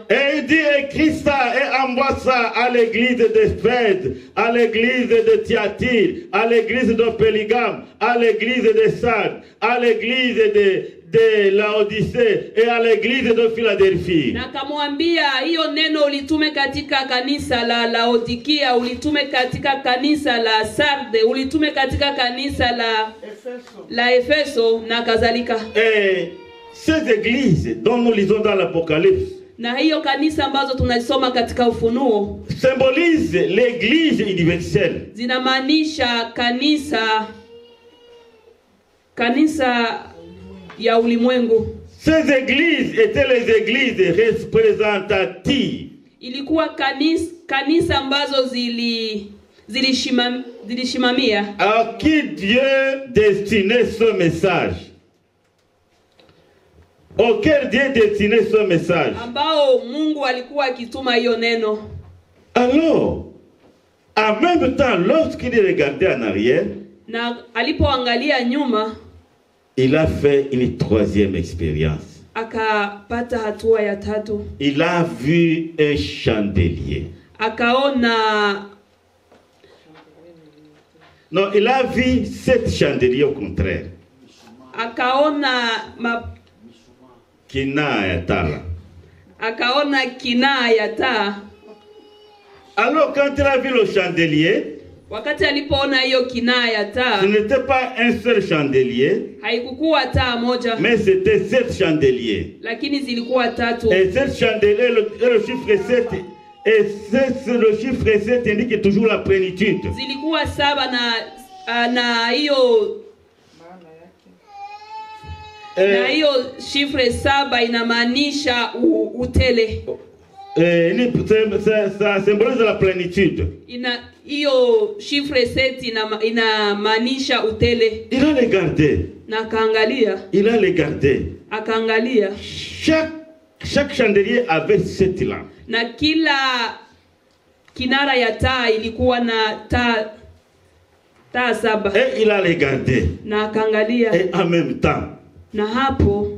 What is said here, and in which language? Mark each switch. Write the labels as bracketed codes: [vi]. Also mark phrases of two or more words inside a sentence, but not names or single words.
[fr] Et il dit écris ça et envoie ça à l'église d'Éphèse, à l'église de Thyatire, à l'église de Pérgame, à l'église de Sardes, à l'église de Laodicée et à l'église de Philadelphie. [sw] Na akamwambia hiyo neno ulitume katika kanisa la Laodikia, ulitume katika kanisa la Sarde, ulitume katika kanisa la Efeso na kadhalika. [fr] Et ces églises dont nous lisons dans l'Apocalypse, [sw] na hiyo kanisa ambazo tunasoma katika Ufunuo, [fr] symbolise l'église universelle. [sw] Zinamaanisha kanisa ya ulimwengu. [fr] Ces églises étaient les églises représentatives. [sw] Ilikuwa kanisa ambazo zilishimamia [fr] à qui Dieu destinait ce message. Auquel Dieu destinait ce message. [sw] Ambao Mungu alikuwa akituma hiyo neno. [fr] Alors, en même temps, lorsqu'il regardait en arrière, [sw] na alipoangalia nyuma [fr] il a fait une troisième expérience. [sw] akapata hatua ya tatu. [fr] Il a vu un chandelier. [sw] Akaona [fr] Non, il a vu 7 chandeliers au contraire. [sw] Akaona Kina ya taa. akaona kinaa ya taa. [fr] Alors quand il a vu le chandelier, [sw] Wakati alipoona hiyo kinaa ya taa, [fr] ce n'était pas un seul chandelier, [sw] haikukuwa taa moja, [fr] mais c'était 7 chandeliers. [sw] lakini zilikuwa tatu. [fr] Et 7 chandeliers, le chiffre 7, et le chiffre 7 indique toujours la plénitude. [sw] Zilikuwa 7 na hiyo na hiyo shifre 7 inamaanisha utele. [fr] Ça symbolise la plénitude. [sw] Hiyo shifre 7 inamaanisha utele. [fr] Il a regardé. [sw] Na akaangalia. [fr] Il a regardé. [sw] Akaangalia. [fr] Chaque chandelier avait 7 lampes. [sw] Na kila kinara ya taa ilikuwa na taa 7. [fr] Et il a regardé. [sw] Na akaangalia. [fr] Et en même temps, [sw] na hapo